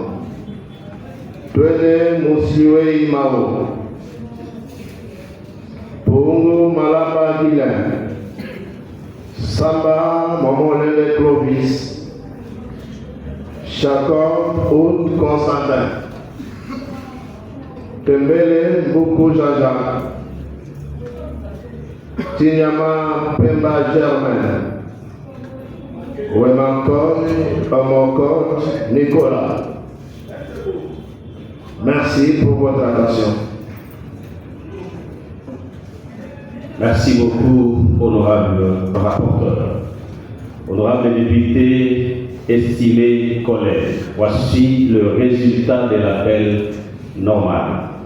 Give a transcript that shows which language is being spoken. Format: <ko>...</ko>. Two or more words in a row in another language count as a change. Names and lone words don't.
<fr>Twele Musiwe Imao, Pongo Malaba Guilain, Samba Momolele Clovis, Jacob Haute Constantin, Tembele Boukou Jaja, Tinyama Pemba Germain, Wemankot Amokot Nicolas, Merci pour votre attention. Merci beaucoup, honorable rapporteur. Honorable député, estimés collègues, voici le résultat de l'appel normal.</fr>